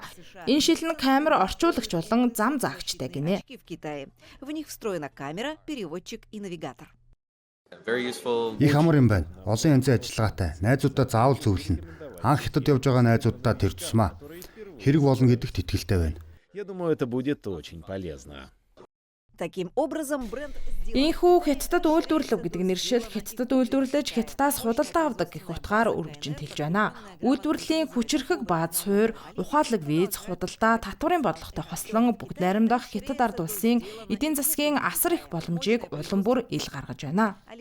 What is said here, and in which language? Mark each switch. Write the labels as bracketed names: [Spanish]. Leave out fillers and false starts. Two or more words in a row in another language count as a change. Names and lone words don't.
[Mongolian] Энэ шил нь камер орчуулагч болон зам заагчтай гинэ. Их амар юм байна. Олон янзын ажиллагаатай. Найзуудаа заавал зөвлөнө. Анх хятад явж байгаа найзуудаа тэр тусмаа. Хэрэг болно гэдэгт итгэлтэй байна. [Russian] Я думаю, это будет очень полезно. [Mongolian] Ийхүү хятадд үйлдвэрлэв гэдэг нэршил хятадд үйлдвэрлэж хятадаас худалдаа авдаг гэх утгаар өргөжин тэлж байна. Үйлдвэрлэлийн хүчирхэг бааз суур, ухаалаг виз, худалдаа, татварын бодлоготой хослон бүгд найрамдах хятад ард улсын эдийн засгийн асар их боломжийг улам бүр ил гаргаж байна.